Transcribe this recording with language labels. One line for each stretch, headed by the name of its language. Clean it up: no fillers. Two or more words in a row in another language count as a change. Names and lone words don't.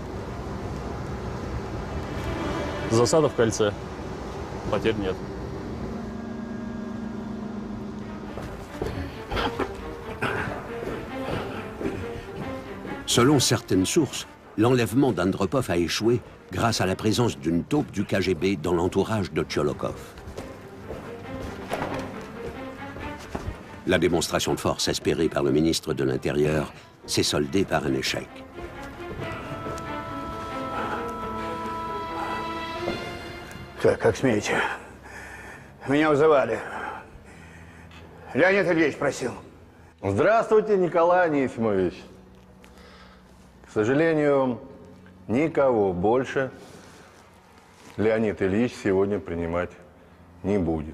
Russian: Засада в кольце. Потерь нет.
French: Selon certaines sources, l'enlèvement d'Andropov a échoué grâce à la présence d'une taupe du KGB dans l'entourage de Tcholokov. La démonstration de force espérée par le ministre de l'Intérieur s'est soldée par un échec.
Russian: Так, как смеете? Меня вызывали. Леонид Ильич просил. Здравствуйте, Николай Анисимович. К сожалению, никого больше Леонид Ильич сегодня принимать не будет.